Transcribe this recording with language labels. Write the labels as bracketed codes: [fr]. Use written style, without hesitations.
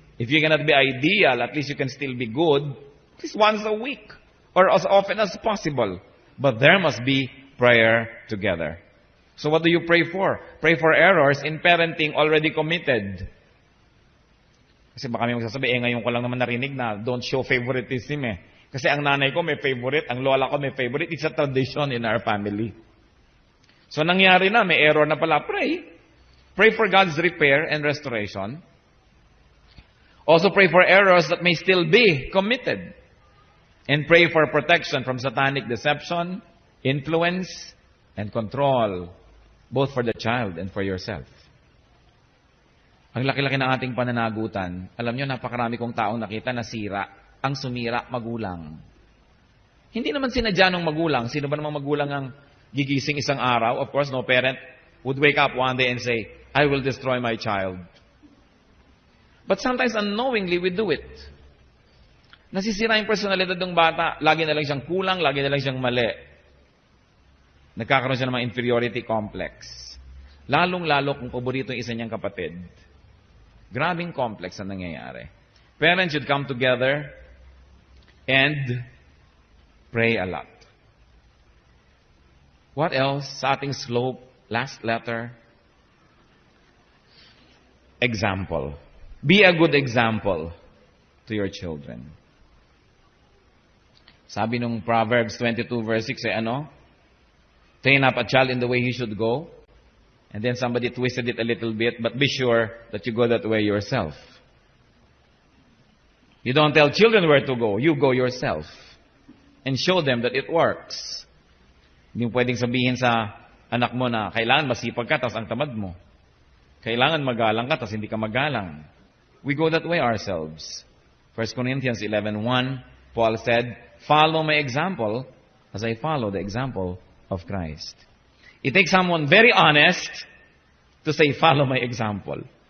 [en] If you cannot be ideal, at least you can still be good, at least once a week, or as often as possible. But there must be prayer together. So what do you pray for? Pray for errors in parenting already committed. [tl] Kasi baka may magsasabi, ngayon ko lang naman narinig na [en] don't show favoritism [tl] eh. Kasi ang nanay ko may favorite, ang lola ko may favorite. [en] It's a tradition in our family. [tl] So nangyari na, may error na pala. Pray. [en] Pray for God's repair and restoration. Also pray for errors that may still be committed. And pray for protection from satanic deception, influence, and control. Both for the child and for yourself. [tl] Ang laki-laki ng ating pananagutan, alam nyo, napakarami kong taong nakita na sira. Ang sumira, magulang. Hindi naman sinadya ng magulang. Sino ba namang magulang ang gigising isang araw? [en] Of course, no parent would wake up one day and say, I will destroy my child. But sometimes unknowingly, we do it. [tl] Nasisira yung personalidad ng bata. Lagi na lang siyang kulang, lagi na lang siyang mali. Nagkakaroon siya ng mga inferiority complex. Lalong-lalo kung paborito yung isa niyang kapatid. Grabing complex ang nangyayari. [en] Parents should come together and pray a lot. What else? [tl] Sa ating [en] slope, last letter. Example. Be a good example to your children. [tl] Sabi nung [en] Proverbs 22 verse 6 train up a child in the way he should go. And then somebody twisted it a little bit, but be sure that you go that way yourself. You don't tell children where to go. You go yourself. And show them that it works. [tl] Hindi mo pwedeng sabihin sa anak mo na kailangan masipag ka, tapos ang tamad mo. Kailangan magalang ka, tapos hindi ka magalang. [en] We go that way ourselves. 1 Corinthians 11:1, Paul said, follow my example as I follow the example of Christ. It takes someone very honest to say, follow my example.